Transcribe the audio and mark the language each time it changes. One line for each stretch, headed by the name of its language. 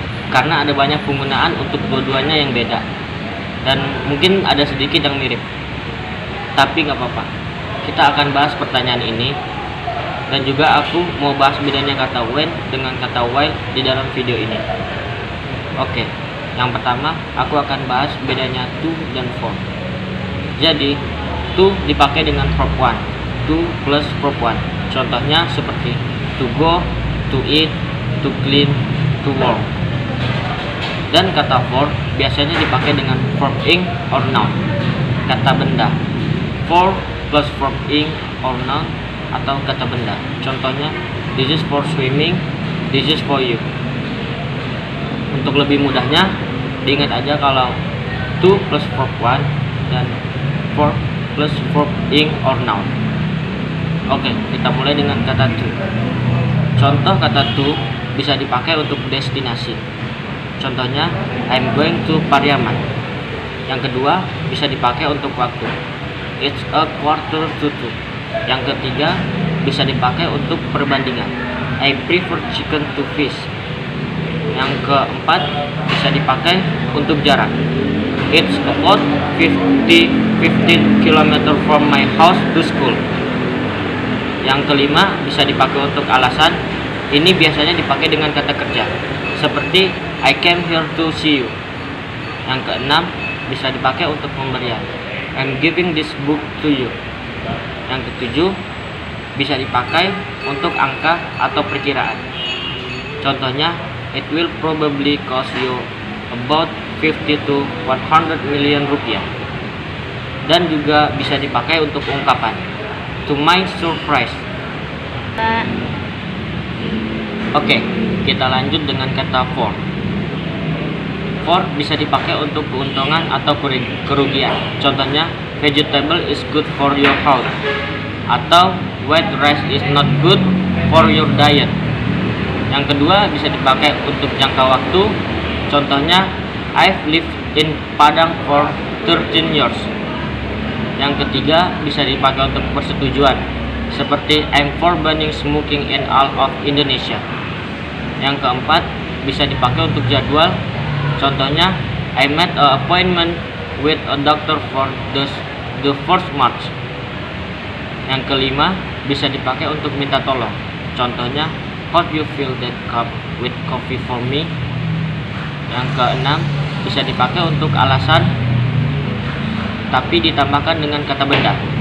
Indonesian: Karena ada banyak penggunaan untuk dua-duanya yang beda. Dan mungkin ada sedikit yang mirip. Tapi nggak apa-apa. Kita akan bahas pertanyaan ini. Dan juga aku mau bahas bedanya kata when dengan kata while di dalam video ini. Oke, yang pertama aku akan bahas bedanya to dan for. Jadi, to dipakai dengan verb 1,
English: to plus verb 1.
Indonesian: Contohnya seperti
English: to go, to eat, to clean, to work.
Indonesian: Dan kata for biasanya dipakai dengan
English: verb ing or noun,
Indonesian: kata benda.
English: For plus verb ing or noun
Indonesian: atau kata benda.
English: Contohnya, this is for swimming, this is for you.
Indonesian: Untuk lebih mudahnya, diingat aja kalau
English: to plus verb 1
Indonesian: dan
English: for plus verb ing or noun.
Indonesian: Oke, kita mulai dengan kata to. Contoh kata to bisa dipakai untuk destinasi.
English: Contohnya, I'm going to Pariaman.
Indonesian: Yang kedua, bisa dipakai untuk waktu.
English: It's a quarter to 2.
Indonesian: Yang ketiga, bisa dipakai untuk perbandingan.
English: I prefer chicken to fish.
Indonesian: Yang keempat, bisa dipakai untuk jarak.
English: It's about 15 km from my house to school.
Indonesian: Yang kelima, bisa dipakai untuk alasan. Ini biasanya dipakai dengan kata kerja, seperti
English: I came here to see you.
Indonesian: Yang keenam, bisa dipakai untuk pemberian.
English: I'm giving this book to you.
Indonesian: Yang ketujuh, bisa dipakai untuk angka atau perkiraan.
English: Contohnya, it will probably cost you about 50 to 100 million rupiah.
Indonesian: Dan juga bisa dipakai untuk ungkapan,
English: to my surprise.
Indonesian: Oke, kita lanjut dengan kata for. For bisa dipakai untuk keuntungan atau kerugian.
English: Contohnya, vegetable is good for your health, atau white rice is not good for your diet.
Indonesian: Yang kedua, bisa dipakai untuk jangka waktu.
English: Contohnya, I've lived in Padang for 13 years.
Indonesian: Yang ketiga, bisa dipakai untuk persetujuan, seperti
English: I'm for banning smoking in all of Indonesia.
Indonesian: Yang keempat, bisa dipakai untuk jadwal.
English: Contohnya, I made an appointment with a doctor for the 1st March.
Indonesian: Yang kelima, bisa dipakai untuk minta tolong.
English: Contohnya, could you fill that cup with coffee for me?
Indonesian: Yang keenam, bisa dipakai untuk alasan, tapi ditambahkan dengan kata benda.